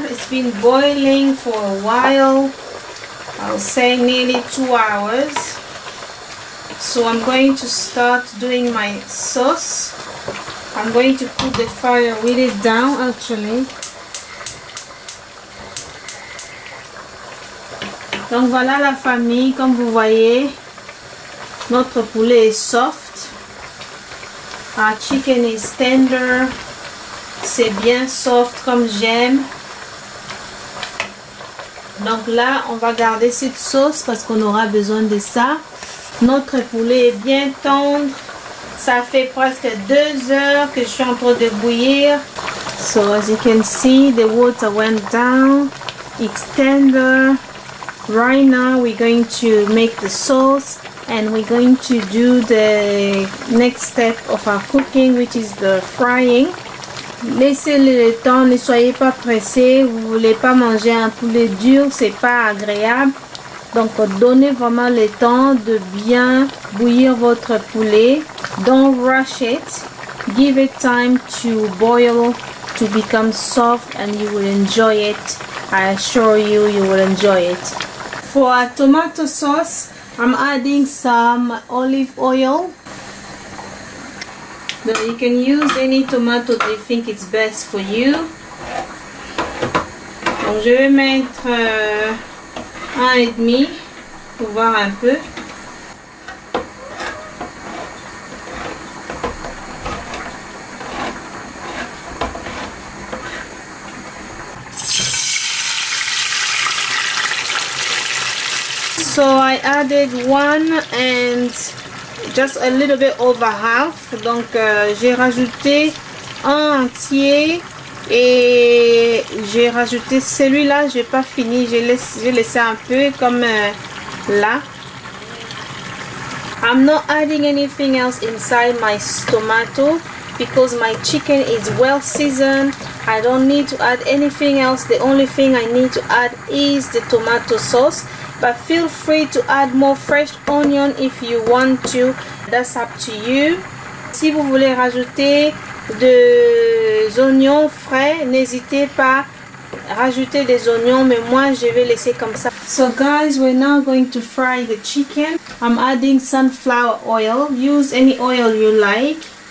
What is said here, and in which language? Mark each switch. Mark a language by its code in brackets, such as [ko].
[en] It's been boiling for a while. I'll say nearly 2 hours. So I'm going to start doing my sauce. I'm going to put the fire really down actually. [fr] Donc voilà la famille, comme vous voyez, notre poulet est soft. [en] Our chicken is tender. [fr] C'est bien soft comme j'aime. Donc là, on va garder cette sauce parce qu'on aura besoin de ça. Notre poulet est bien tendre. Ça fait presque 2 heures que je suis en train de bouillir. [en] So as you can see, the water went down. It's tender. Right now we're going to make the sauce and we're going to do the next step of our cooking, which is the frying. [fr] Laissez le temps, ne soyez pas pressés. Vous voulez pas manger un poulet dur, c'est pas agréable. Donc donnez vraiment le temps de bien bouillir votre poulet. [en] Don't rush it. Give it time to boil, to become soft, and you will enjoy it. I assure you, you will enjoy it. For our tomato sauce, I'm adding some olive oil. So you can use any tomato that you think it's best for you. [fr] Donc je vais mettre 1,5 pour voir un peu. [en] So I added 1 and just a little bit over half. [fr] Donc j'ai rajouté un entier et j'ai rajouté celui-là. J'ai pas fini, j'ai laissé un peu comme là. [en] I'm not adding anything else inside my tomato because my chicken is well seasoned. I don't need to add anything else. The only thing I need to add is the tomato sauce. But feel free to add more fresh onion if you want to. That's up to you. [fr] Si vous voulez rajouter des oignons frais, n'hésitez pas à rajouter des oignons, mais moi je vais laisser comme ça. [en] So guys, we're now going to fry the chicken. I'm adding sunflower oil. Use any oil you like.